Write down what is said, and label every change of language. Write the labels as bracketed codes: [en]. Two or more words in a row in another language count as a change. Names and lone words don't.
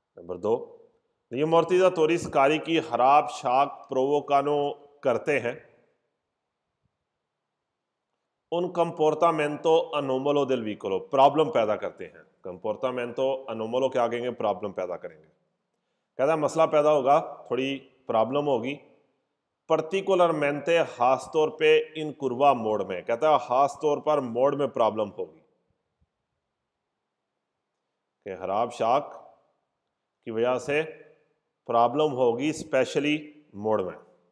[hi] नंबर 2, [it] gli ammortizzatori scarichi [hi] खराब शॉक [it] provocano [hi] करते हैं [it] un comportamento anomalo del veicolo, [hi] प्रॉब्लम पैदा करते हैं। [it] comportamento anomalo [hi] क्या कहेंगे? प्रॉब्लम पैदा करेंगे। कहता है मसला पैदा होगा, थोड़ी प्रॉब्लम होगी, पर्टिकुलरमेंटे खास तौर पे [it] in curva [hi] मोड में। कहता है खास तौर पर मोड में प्रॉब्लम होगी कि खराब शॉक की वजह से प्रॉब्लम होगी स्पेशली मोड में।